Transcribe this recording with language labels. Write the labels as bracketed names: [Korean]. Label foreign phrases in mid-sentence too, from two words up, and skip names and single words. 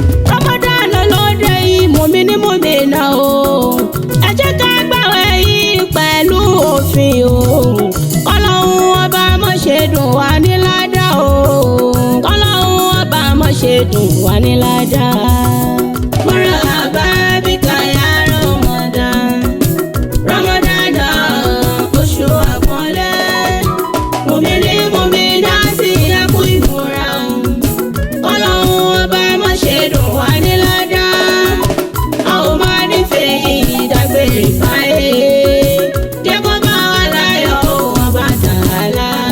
[Yoruba] Ramadan ló dé yìí, mùmíní, mùmínà o. Ẹ jẹ́ ká gbààwẹ̀ yìí pẹ̀lú òfin o. Ọlọ́run ọba má ṣe dùn wá ní ládá o. Ọlọ́run ọba má ṣe dùn wá ní ládá. [Arabic] مرحبا بك يا رمضان. [Yoruba] Ramadan náà, oṣù àpọ́nlé. Mùmíní, mùmínátì, ẹ kú ìmúra. Ọlọ́run ọba má ṣe dùn wá ní ládá. A ò máa nífẹ̀ẹ́ yìí dágbére fáyé. Jẹ́ kó bá wa láyọ̀ o, ọba Tàálà.